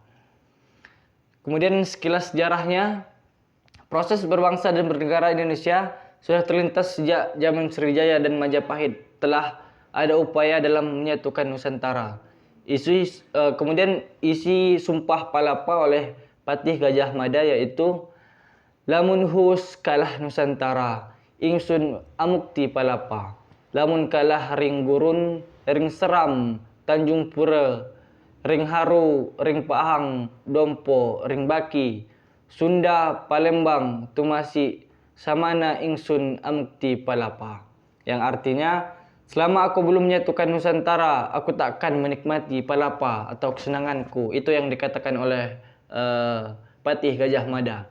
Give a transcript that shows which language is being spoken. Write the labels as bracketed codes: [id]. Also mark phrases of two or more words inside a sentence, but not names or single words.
[id] Kemudian sekilas sejarahnya, proses berbangsa dan bernegara Indonesia sudah terlintas sejak zaman Sriwijaya dan Majapahit. Telah ada upaya dalam menyatukan Nusantara. Kemudian isi Sumpah Palapa oleh Patih Gajah Mada yaitu [kaw] lamun hus kalah Nusantara, ingsun amukti palapa. Lamun kalah ring gurun, ring seram, Tanjung Pura, ring haru, ring pahang, dompo, ring baki, Sunda, Palembang, tumasi, samana ingsun amukti palapa. [id] Yang artinya, Selama aku belum menyatukan Nusantara, aku tak akan menikmati palapa atau kesenanganku. Itu yang dikatakan oleh Patih Gajah Mada.